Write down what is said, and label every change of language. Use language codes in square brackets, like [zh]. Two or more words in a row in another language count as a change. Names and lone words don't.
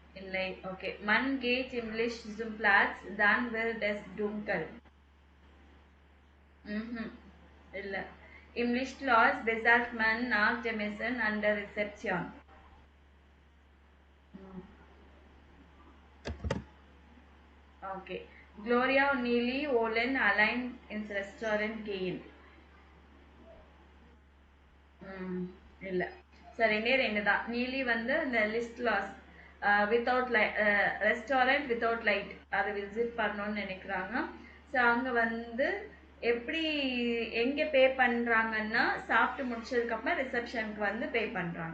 [ta] இல்லை. ஓகே. [de] Man geht im Licht zum Platz, dann wird es dunkel. [ta] இல்ல. [de] Im Lichtschloss bezahlt man nach dem Essen an der Rezeption. Okay. Gloria und Neely wollen allein ins Restaurant gehen. [ta] இல்ல. ஸோ ரெண்டே ரெண்டு தான். நீலி வந்து இந்த லிஸ்ட் லாஸ் [en] without light restaurant without light [ta] அதை விசிட் பண்ணணும்னு நினைக்கிறாங்க. ஸோ அங்கே வந்து எப்படி எங்கே பே பண்ணுறாங்கன்னா சாப்பிட்டு முடிச்சதுக்கப்புறம் ரிசப்ஷனுக்கு வந்து பே பண்ணுறாங்க.